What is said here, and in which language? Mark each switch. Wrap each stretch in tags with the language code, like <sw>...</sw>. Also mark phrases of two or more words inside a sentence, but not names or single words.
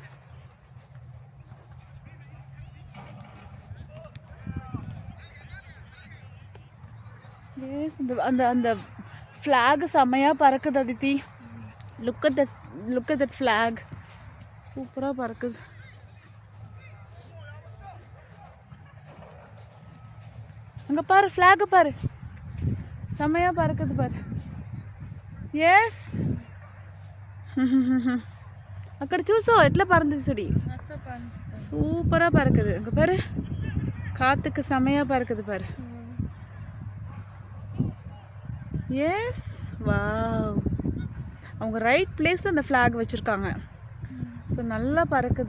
<ta>எஸ், அந்த அந்த ஃப்ளாக் செம்மையாக பறக்குது அதித்தி.</ta> <en>look at that flag,</en> <ta>சூப்பராக பறக்குது. அங்கே பாரு, ஃப்ளாகை பாரு, செம்மையாக பறக்குது பாரு.</ta> <te>ఎస్ అక్కడ చూసో ఎట్లా</te> <ta>పறந்துச்சு சுடி சூப்பரா பறக்குது இங்க பாரு காத்துக்கு செமையா பறக்குது பாரு</ta> <en>yes wow</en> <ta>அவங்க ரைட் பிளேஸ்ல அந்த flag வச்சிருக்காங்க ஸோ நல்லா பறக்குது.</ta>